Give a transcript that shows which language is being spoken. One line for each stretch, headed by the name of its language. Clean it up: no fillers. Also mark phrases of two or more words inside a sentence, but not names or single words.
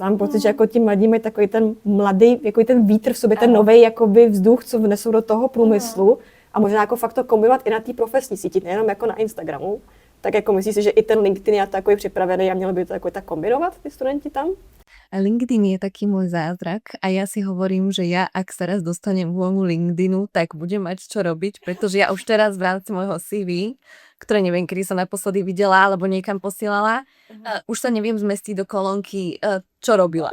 Czech: Mám pocit, že jako ti mladí mají takový ten mladý, jako ten vítr v sobě, ten nový jakoby vzduch, co vnesou do toho průmyslu a možná jako fakt to kombinovat i na té profesní síti, nejenom jako na Instagramu. Tak jako myslíš si, že i ten LinkedIn je takový připravený a měli by to jako tak kombinovat, ty studenti tam?
Slovak: LinkedIn je taký môj zázrak a ja si hovorím, že ja, ak sa raz dostanem k môjmu LinkedInu, tak budem mať čo robiť, pretože ja už teraz v rámci môjho CV, ktoré neviem, kedy som naposledy videla alebo niekam posielala, už sa neviem zmestiť do kolónky, čo robila.